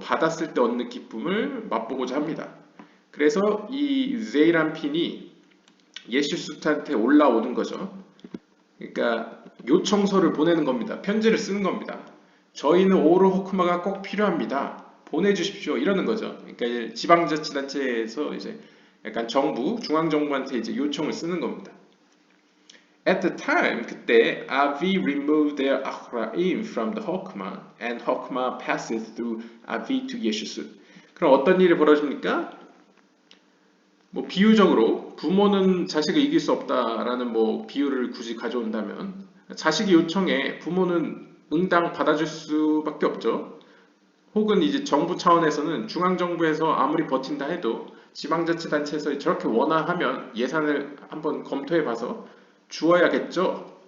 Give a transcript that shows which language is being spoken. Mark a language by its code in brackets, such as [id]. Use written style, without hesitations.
[ko] 받았을 때 얻는 기쁨을 맛보고자 합니다. 그래서 이 제이람핀이 예슈수트한테 올라오는 거죠. 그러니까 요청서를 보내는 겁니다. 편지를 쓰는 겁니다. 저희는 오르 호크마가 꼭 필요합니다. 보내주십시오. 이러는 거죠. 그러니까 지방자치단체에서 이제 약간 중앙정부한테 이제 요청을 쓰는 겁니다. [en] At the time, [ko] 그때 [en] Avi removed their Achraim from the Hokmah, and Hokmah passes through Avi to 예슈숫. [ko] 그럼 어떤 일이 벌어집니까? 뭐 비유적으로 부모는 자식을 이길 수 없다라는 뭐 비유를 굳이 가져온다면 자식의 요청에 부모는 응당 받아줄 수밖에 없죠. 혹은 이제 정부 차원에서는 중앙정부에서 아무리 버틴다 해도 지방자치단체에서 저렇게 원하면 예산을 한번 검토해봐서 주어야겠죠.